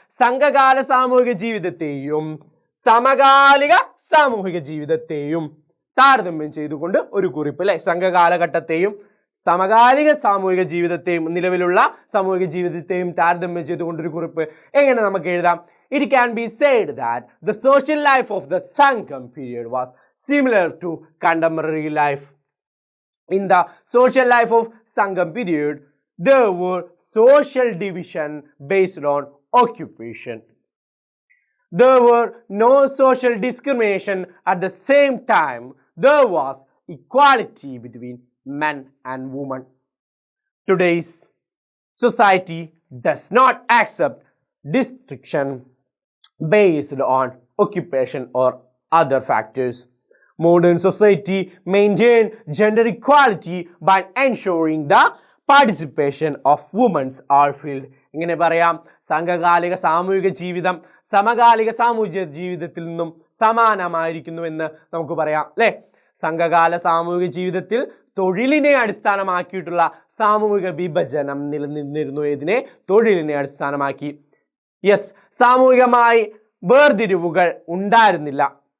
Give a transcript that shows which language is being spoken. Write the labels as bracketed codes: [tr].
[ml] സംഘകാല സാമൂഹിക ജീവിതത്തെയും സമകാലിക സാമൂഹിക ജീവിതത്തെയും താരതമ്യം ചെയ്തുകൊണ്ട് ഒരു കുറിപ്പ് അല്ലെ. സംഘകാലഘട്ടത്തെയും സമകാലിക സാമൂഹിക ജീവിതത്തെയും നിലവിലുള്ള സാമൂഹിക ജീവിതത്തെയും താരതമ്യം ചെയ്തുകൊണ്ട് ഒരു കുറിപ്പ് എങ്ങനെ നമുക്ക് എഴുതാം? [en] It can be said that the social life of the Sangam period was similar to contemporary life. In the social life of Sangam period, there were social division based on occupation. There were no social discrimination. At the same time, there was equality between men and women. Today's society does not accept distinction based on occupation or other factors. Modern society maintains gender equality by ensuring the participation of women's all field. [ml] ഇങ്ങനെ പറയാം, സംഘകാലിക സാമൂഹിക ജീവിതം സമകാലിക സാമൂഹിക ജീവിതത്തിൽ നിന്നും സമാനമായിരിക്കുന്നുവെന്ന് നമുക്ക് പറയാം അല്ലെ. സംഘകാല സാമൂഹിക ജീവിതത്തിൽ തൊഴിലിനെ അടിസ്ഥാനമാക്കിയിട്ടുള്ള സാമൂഹിക വിഭജനം നിലനിന്നിരുന്നു. ഇതിനെ തൊഴിലിനെ അടിസ്ഥാനമാക്കി. യെസ്, സാമൂഹികമായി വേർതിരിവുകൾ ഉണ്ടായിരുന്നില്ല.